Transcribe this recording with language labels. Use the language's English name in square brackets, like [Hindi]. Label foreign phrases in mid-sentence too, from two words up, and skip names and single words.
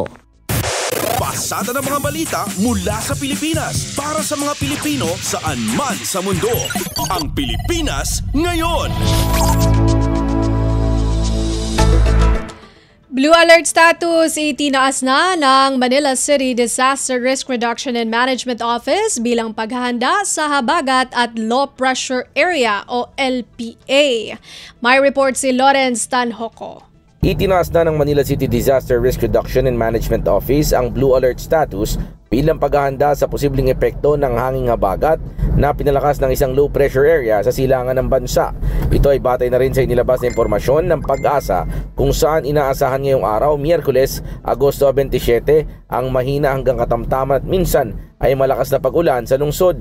[Filipino] Pasada ng mga balita mula sa Pilipinas para sa mga Pilipino saan man sa mundo. Ang Pilipinas ngayon. Blue Alert status itinaas na ng Manila City Disaster Risk Reduction and Management Office bilang paghahanda sa habagat at [English] low pressure area [Filipino] o LPA. May report si Lawrence Tanhoco. Itinaas na ng Manila City Disaster Risk Reduction and Management Office ang Blue Alert status bilang paghahanda sa posibleng epekto ng hanging habagat na pinalakas ng isang [English] low pressure area [Filipino] sa silangan ng bansa. Ito ay batay na rin sa inilabas na impormasyon ng Pag-asa kung saan inaasahan ngayong araw, Miyerkules, Agosto 27, ang mahina hanggang katamtaman at minsan ay malakas na pag-ulan sa lungsod.